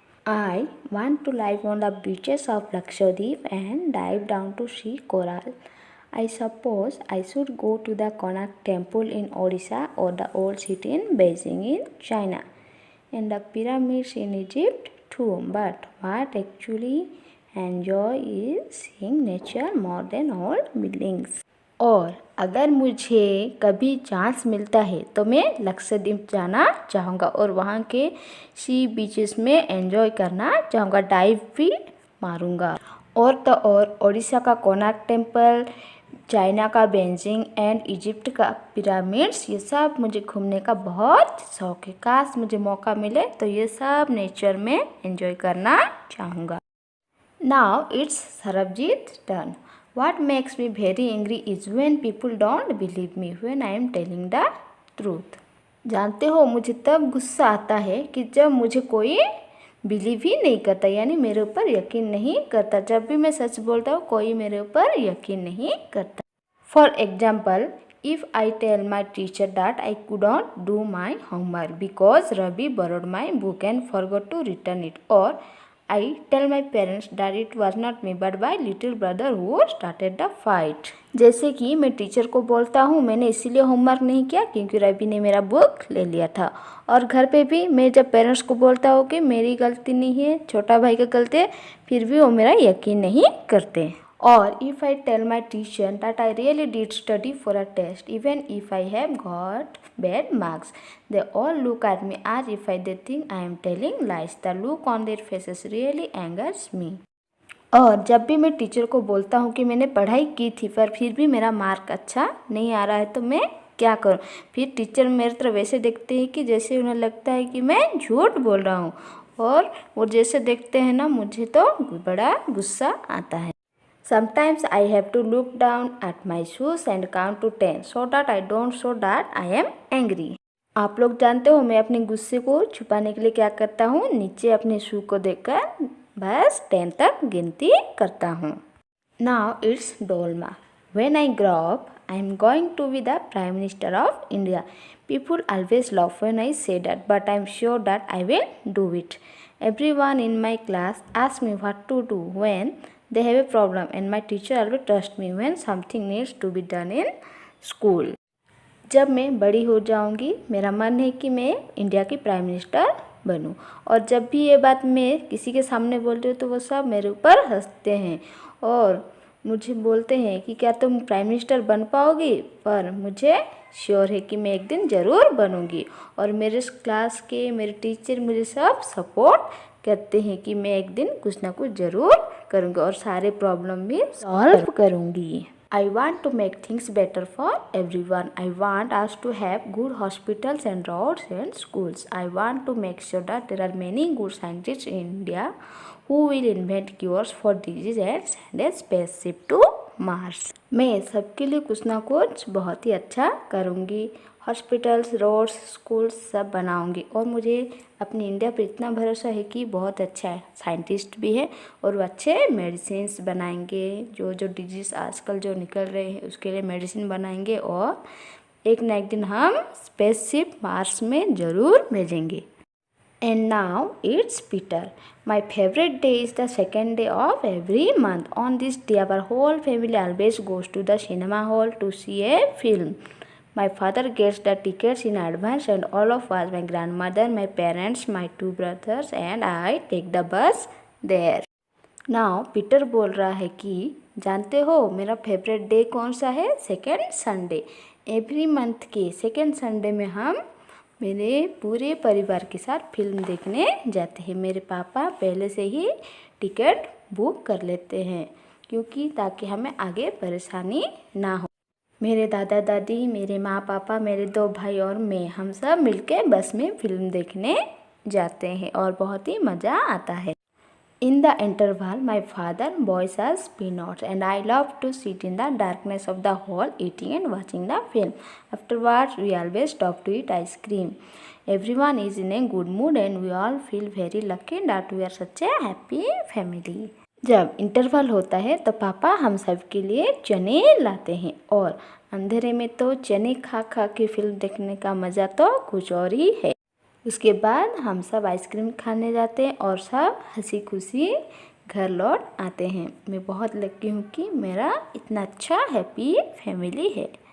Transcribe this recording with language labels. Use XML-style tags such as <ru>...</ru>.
<en>I want to live on the beaches of Lakshadweep and dive down to see coral. I suppose I should go to the Konark Temple in Odisha or the old city in Beijing in China and the pyramids in Egypt too. But what actually enjoy is seeing nature more than all buildings.</en> <hi>और अगर मुझे कभी chance मिलता है तो मैं लक्षद्वीप जाना चाहूँगा और वहाँ के सी बीचेस में एंजॉय करना चाहूँगा, डाइव भी मारूँगा. और तो और ओडिशा का कोणार्क टेम्पल, चाइना का बेजिंग एंड इजिप्ट का पिरामिड्स, ये सब मुझे घूमने का बहुत शौक है. काश मुझे मौका मिले तो ये सब नेचर में एंजॉय करना चाहूँगा.</hi> <en>Now it's Sarabjeet turn. What makes me very angry is when people don't believe me when I am telling the truth.</en> <hi>जानते हो मुझे तब गुस्सा आता है कि जब मुझे कोई बिलीव ही नहीं करता यानी मेरे ऊपर यकीन नहीं करता. जब भी मैं सच बोलता हूँ कोई मेरे ऊपर यकीन नहीं करता.</hi> <en>For example, if I tell my teacher that I could not do my homework because Ravi borrowed my book and forgot to return it, or I tell my parents that it was not me but my little brother who started the fight.</en> <hi>जैसे कि मैं teacher को बोलता हूँ मैंने इसीलिए homework नहीं किया क्योंकि रवि ने मेरा बुक ले लिया था। और घर पे भी मैं जब पेरेंट्स को बोलता हूँ कि मेरी गलती नहीं है, छोटा भाई का गलती है, फिर भी वो मेरा यकीन नहीं करते। और</hi> <en>if I tell my teacher that I really did study for a test, even if I have got bad marks, they all look at me as if they think I am telling lies. The look on their faces really angers me.</en> <hi>और जब भी मैं teacher को बोलता हूँ कि मैंने पढ़ाई की थी पर फिर भी मेरा मार्क अच्छा नहीं आ रहा है तो मैं क्या करूँ, फिर टीचर मेरी तरफ वैसे देखते हैं कि जैसे उन्हें लगता है कि मैं झूठ बोल रहा हूँ। और वो जैसे देखते हैं ना मुझे तो बड़ा गुस्सा आता है।</hi> <en>Sometimes I have to look down at my shoes and count to 10 so that I don't show that I am angry.</en> <hi>आप लोग जानते हो मैं अपने गुस्से को छुपाने के लिए क्या करता हूँ, नीचे अपने शू को देखकर बस 10 तक गिनती करता हूँ।</hi> <en>Now it's Dolma. When I grow up, I am going to be the Prime Minister of India. People always laugh when I say that, but I am sure that I will do it. Everyone in my class asks me what to do when they have a problem and my teacher always trusts me when something needs to be done in school.</en> <hi>जब मैं बड़ी हो जाऊंगी मेरा मन है कि मैं इंडिया की प्राइम मिनिस्टर बनूं। और जब भी ये बात मैं किसी के सामने बोलती हूँ तो वो सब मेरे ऊपर हंसते हैं और मुझे बोलते हैं कि क्या तुम प्राइम मिनिस्टर बन पाओगी, पर मुझे श्योर है कि मैं एक दिन ज़रूर बनूंगी। और मेरे क्लास के मेरे टीचर मुझे सब सपोर्ट कहते हैं कि मैं एक दिन कुछ ना कुछ ज़रूर करूँगी और सारे प्रॉब्लम भी सॉल्व करूँगी।</hi> <en>I want to make things better for everyone. I want us to have good hospitals and roads and schools. I want to make sure that there are many good scientists in India who will invent cures for disease and send a spaceship to Mars.</en> <hi>मैं सबके लिए कुछ ना कुछ बहुत ही अच्छा करूँगी, hospitals, roads, schools सब बनाऊंगी। और मुझे अपनी इंडिया पर इतना भरोसा है कि बहुत अच्छा है, साइंटिस्ट भी है और वो अच्छे मेडिसिन्स बनाएंगे। जो जो डिजीज़ आजकल जो निकल रहे हैं उसके लिए मेडिसिन बनाएंगे और एक ना एक दिन हम स्पेसशिप मार्स में ज़रूर भेजेंगे।</hi> <en>And now it's Peter. My favorite day is the second day of every month. On this day, our whole family always goes to the cinema hall to see a film. My father gets the tickets in advance and all of us, my grandmother, my parents, my two brothers and I take the bus there. Now</en> <hi>Peter बोल रहा है कि जानते हो मेरा favourite day कौन सा है, सेकेंड संडे। एवरी मंथ के सेकेंड संडे में हम मेरे पूरे परिवार के साथ फिल्म देखने जाते हैं। मेरे पापा पहले से ही टिकट बुक कर लेते हैं क्योंकि ताकि हमें आगे परेशानी ना हो। मेरे दादा दादी, मेरे माँ पापा, मेरे 2 भाई और मैं, हम सब मिलके बस में फिल्म देखने जाते हैं और बहुत ही मज़ा आता है।</hi> <en>In the interval, my father boils us peanuts and I love to sit in the darkness of the hall eating and watching the film. Afterwards, we always stop to eat ice cream. Everyone is in a good mood and we all feel very lucky that we are such a happy family.</en> <hi>जब interval होता है तो पापा हम सब के लिए चने लाते हैं और अंधेरे में तो चने खा खा के फिल्म देखने का मज़ा तो कुछ और ही है। उसके बाद हम सब आइसक्रीम खाने जाते हैं और सब हंसी खुशी घर लौट आते हैं। मैं बहुत लकी हूँ कि मेरा इतना अच्छा हैप्पी फैमिली है।</hi>